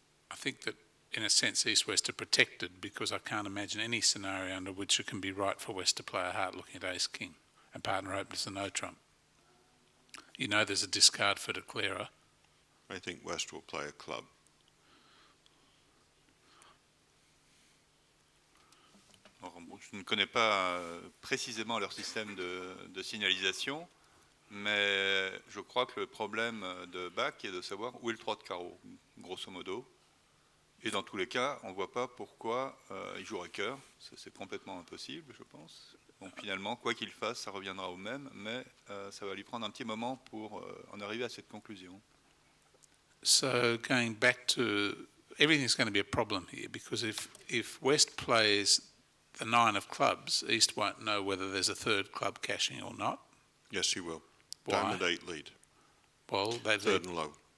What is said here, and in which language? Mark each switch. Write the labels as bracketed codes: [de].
[en] I think that in a sense East-West are protected because I can't imagine any scenario under which it can be right for West to play a heart looking at ace-king and partner opens a no-trump. You know there's a discard for declarer. I think West will play a club. [fr] Alors, bon, je ne connais pas précisément leur système de signalisation, mais je crois que le problème de Bach est de savoir où est le 3 de carreau, grosso modo. Et dans tous les cas, on ne voit pas pourquoi il jouerait cœur. C'est complètement impossible, je pense. Donc finalement, quoi qu'il fasse, ça reviendra au même, mais ça va lui prendre un petit moment pour en arriver à cette conclusion. [en] So going back to, everything's going to be a problem here because if West plays the 9 of clubs, East won't know whether there's a third club cashing or not. Yes, he will. Why? Diamond 8 lead. Well, they Third and low.